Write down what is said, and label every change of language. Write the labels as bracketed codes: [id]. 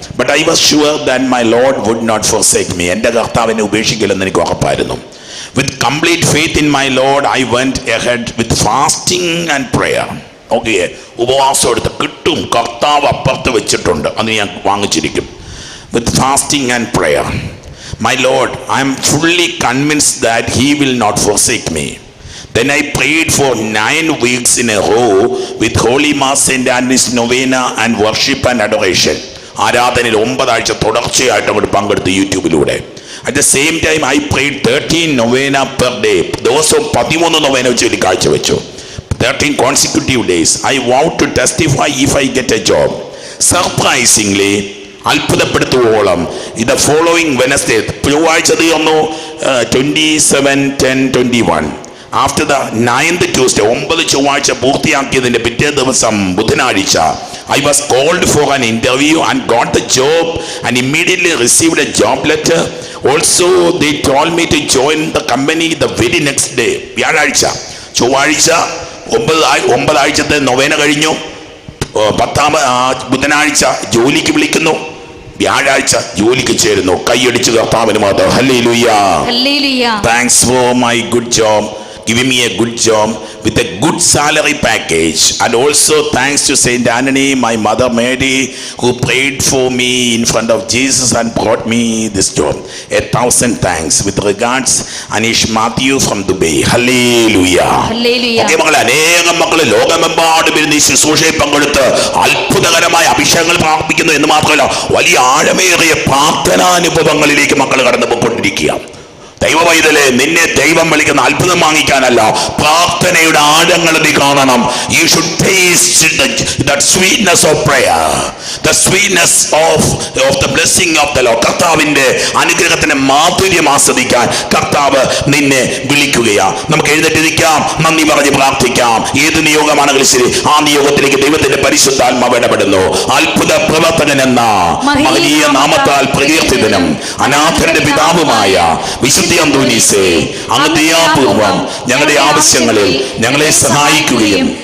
[en] But I was sure that my lord would not forsake me. [ml] എൻ്റെ കർത്താവിനെ ഉപേക്ഷിക്കില്ലെന്ന് എനിക്ക് ഉറപ്പായിരുന്നു. [en] With complete faith in my lord I went ahead with fasting and prayer. [ml] Okay, ഉപവാസം എടുത്ത് കിട്ടും, കർത്താവ് അപ്പുറത്ത് വെച്ചിട്ടുണ്ട്, അത് ഞാൻ വാങ്ങിച്ചിരിക്കും. [en] With fasting and prayer, my Lord, I am fully convinced that He will not forsake me. Then I prayed for 9 weeks in a row with Holy Mass, Saint Anthony's Novena and worship and adoration. [ml] ആരാധനയിൽ 9 ആഴ്ച തുടർച്ചയായിട്ട് അങ്ങോട്ട് പങ്കെടുത്ത് യൂട്യൂബിലൂടെ. [en] At the same time I prayed 13 novena per day. [ml] ദിവസവും 13 നൊവേന വെച്ച് കാഴ്ചവെച്ചു. [en] 13 consecutive days. I vowed to testify if I get a job. Surprisingly, [ml] അത്ഭുതപ്പെടുത്തുവോളം ഇത് following Wednesday ചൊവ്വാഴ്ച തീർന്നു 27/10/21. [en] after the 9th Tuesday [ml] 9 ചൊവ്വാഴ്ച പൂർത്തിയാക്കിയതിൻ്റെ പിറ്റേ ദിവസം ബുധനാഴ്ച [en] I was called for an interview and got the job and immediately received a job letter. Also they told me to join the company the very next day. [ml] വ്യാഴാഴ്ച ചൊവ്വാഴ്ച 9 ആഴ്ചത്തെ നൊവേന കഴിഞ്ഞു. 10ാം ബുധനാഴ്ച ജോലിക്ക് വിളിക്കുന്നു. വ്യാഴാഴ്ച ജോലിക്ക് ചേരുന്നു. കൈയടിച്ച് കർത്താവിന് മാത്രം. [en] Hallelujah. Thanks for my good job, giving me a good job with a good salary package, and also thanks to Saint Anthony, my mother Mary, who prayed for me in front of Jesus and brought me this job. 1,000 thanks. With regards, Anish Matthew from Dubai. Hallelujah. Hallelujah. Okay, [ml] മക്കളെ, അനേകം മക്കളെ ലോകമെമ്പാടും ഇരുന്ന് ഈ ശുശ്രൂഷയിൽ പങ്കെടുത്ത് അത്ഭുതകരമായ അഭിഷേകങ്ങൾ പ്രാപിക്കുന്നു എന്ന് മാത്രമല്ല, വലിയ ആഴമേറിയ പ്രാർത്ഥനാനുഭവങ്ങളിലേക്ക് മക്കൾ കടന്നു പോയിക്കൊണ്ടിരിക്കുക. ദൈവവൈതലേ, നിന്നെ ദൈവം വിളിക്കുന്ന അത്ഭുതം വാങ്ങിക്കാനല്ല, പ്രാർത്ഥനയുടെ ആഴങ്ങൾ നീ കാണണം. [en] You should taste that sweetness of prayer, the sweetness of the blessing of the Lord. [ml] കർത്താവിന്റെ അനുഗ്രഹത്തിന്റെ മാധുര്യം ആസ്വദിക്കാൻ കർത്താവ് നിന്നെ വിളിക്കുകയാ. നമുക്ക് എഴുന്നേറ്റിരിക്കാം, നന്ദി പറഞ്ഞ് പ്രാർത്ഥിക്കാം. ഏത് നിയോഗമാണെങ്കിലും ശരി, ആ നിയോഗത്തിലേക്ക് ദൈവത്തിന്റെ പരിശുദ്ധാത്മാവ് ഇടപെടുന്നു. അത്ഭുത പ്രവർത്തകൻ എന്ന മഹനീയ നാമത്താൽ പ്രകീർത്തിതനും അനാഥരുടെ പിതാവുമായ വിശുദ്ധ അന്തോനീസേ, അങ്ങ് ദയാപൂർവം ഞങ്ങളുടെ ആവശ്യങ്ങളിൽ ഞങ്ങളെ സഹായിക്കുകയും